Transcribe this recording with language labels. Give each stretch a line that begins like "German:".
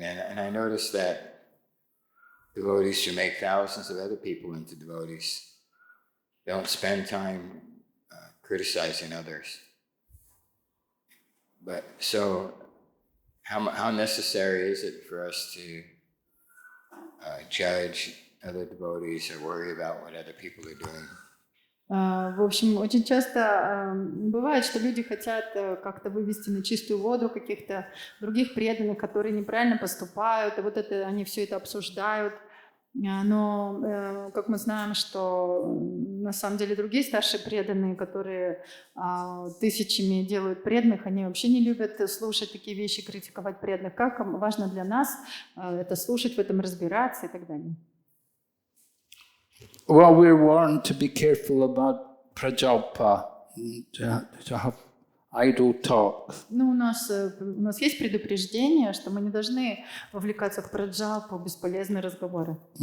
English: And I noticed that devotees who make thousands of other people into devotees don't spend time criticizing others. But so, how necessary is it for us to judge other devotees or worry about what other people are doing?
Russian: В общем, очень часто бывает, что люди хотят как-то вывести на чистую воду каких-то других преданных, которые неправильно поступают, и вот это, они все это обсуждают. Но, как мы знаем, что на самом деле другие старшие преданные, которые тысячами делают преданных, они вообще не любят слушать такие вещи, критиковать преданных. Как важно для нас это слушать, в этом разбираться и так далее.
English: Well, we're warned to be careful about prajalpa, to have idle talk.
Russian: Ну, у нас есть предупреждение, что мы не должны вовлекаться в праджалпу, бесполезные разговоры.